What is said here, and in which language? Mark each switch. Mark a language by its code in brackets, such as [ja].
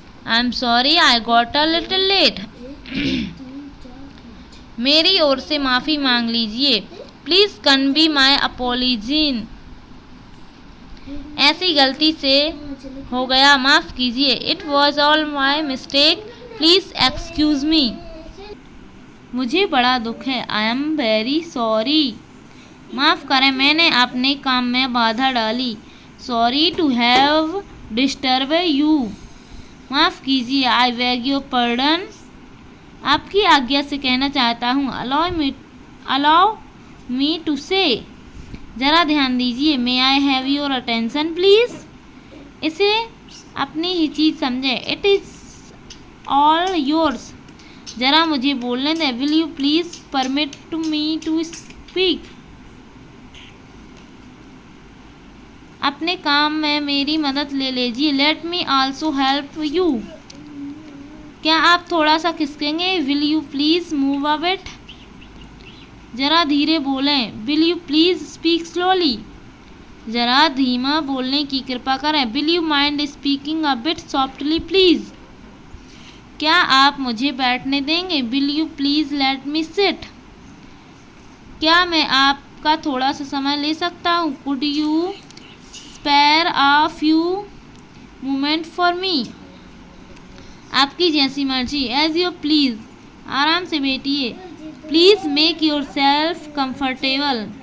[en] I'm sorry I got a little late. [hi] मेरी ओर से माफ़ी मांग लीजिए. [en] Please convey my apology. [hi] ऐसी गलती से हो गया, माफ़ कीजिए. [en] It was all my mistake. Please excuse me. [hi] मुझे बड़ा दुख है. [en] I am very sorry. [hi] माफ़ करें, मैंने अपने काम में बाधा डाली. [en] Sorry to have disturbed you. [hi] माफ़ कीजिए. [en] I beg your pardon. [hi] आपकी आज्ञा से कहना चाहता हूँ. [en] Allow me to say. [hi] ज़रा ध्यान दीजिए. [en] May I have your attention please? [hi] इसे अपनी ही चीज़ समझें. [en] It is all yours. [hi] ज़रा मुझे बोलने दें. [en] Will you please permit me to speak? [hi] अपने काम में मेरी मदद ले लीजिए. [en] Let me also help you. [hi] क्या आप थोड़ा सा खिसकेंगे? [en] Will you please move a bit? [hi] ज़रा धीरे बोलें. [en] Will you please speak slowly? [hi] ज़रा धीमा बोलने की कृपा करें. [en] Will you mind speaking a bit softly please? [hi] क्या आप मुझे बैठने देंगे? [en] Will you please let me sit? [hi] क्या मैं आपका थोड़ा सा समय ले सकता हूँ? [en] Could you spare a few moments for me? [hi] आपकी जैसी मर्जी. [en] As you please. [hi] आराम से बैठिए. [en] Please make yourself comfortable.